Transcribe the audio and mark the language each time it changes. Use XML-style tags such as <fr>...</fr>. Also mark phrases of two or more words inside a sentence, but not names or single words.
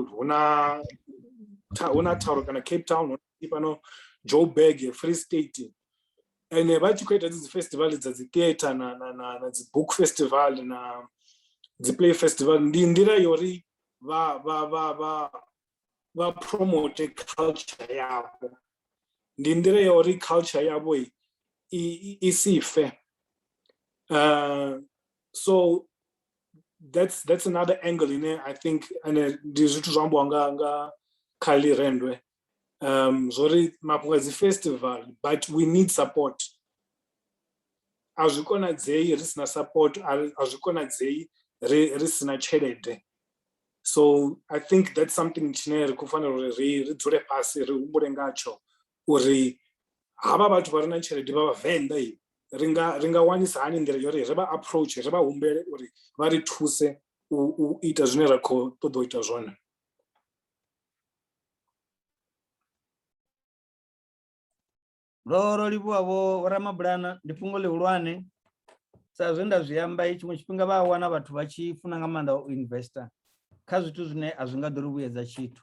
<ve>Huna Tharu kana Cape Town, fhano Joburg, Free State. Ene vha tshi khou ita dzi festival dza dzi theatre na dzi</ve> <en>book festival</en> <ve>na dzi</ve> <en>play festival,</en> <ve>ndi nḓila yori va</ve> <en>promote culture</en> <ve>yavo, ndi nḓila yori culture yavo isife.</ve> <en>So that's another angle in it, I think, and</en> <ve>ndi zwithu zwa ambiwa nga Khalirendwe. Zori mafhungo dzi festival,</ve> <en>but we need support.</en> <ve>A zwi konadzei ri sina support, a zwi konadzei ri sina tshelede.</ve> <en>So I think that's something</en> <ve>tshine ri khou fanela uri ri dzule fhasi ri humbule ngatsho uri havha vhathu vha re na tshelede vha vhavenḓa ri nga wanisa hani nḓila yori ri vha approach, ri vha humbele uri vha ri thuse u ita zwine ra khou ṱoḓa u ita zwone. Ro livhuwa vho Ramabulana, ndi fhungo ḽihulwane sa zwe nda zwi amba tshiṅwe tshifhinga vha wana vhathu vha tshi funa nga maanḓa u investor kha zwithu zwine a zwi nga ḓo ri vhuyedza tshithu.</ve>